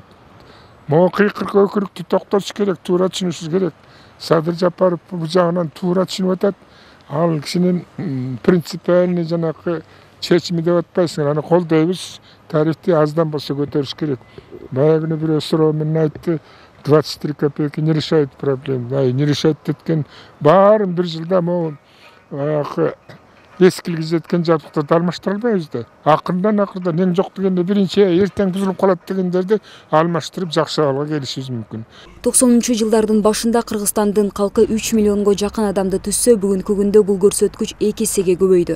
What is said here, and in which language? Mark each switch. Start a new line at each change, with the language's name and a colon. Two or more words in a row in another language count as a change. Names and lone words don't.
Kyrgyz: Могу кыйкырык өкүрүктү токтотуш керек, туура түшүнүшүбүз керек. Садыр Жапаров бул жагынан туура түшүнүп атат. Ал кишинин принципиальный жанакы чечими деп атпайсыңар. Аны колдойбуз. Тарифти аздан болсо көтөрүш керек. Баягы бирөө суроо менен айтты,
Russian: 23 копейки не решает проблему. Не решает
Kyrgyz: деткен баарын бир жылда могу баягы ескилиги жеткен жабдыктарды алмаштыра албайбыз да. Акырдан эң жок дегенде биринчи эртең бузулуп калат дегендерди алмаштырып жакшы абалга келишибиз мүмкүн. 90-жылдардын башында Кыргызстандын калкы 3 миллионго жакын адамды түзсө, бүгүнкү күндө бул көрсөткүч 2 эсеге көбөйдү.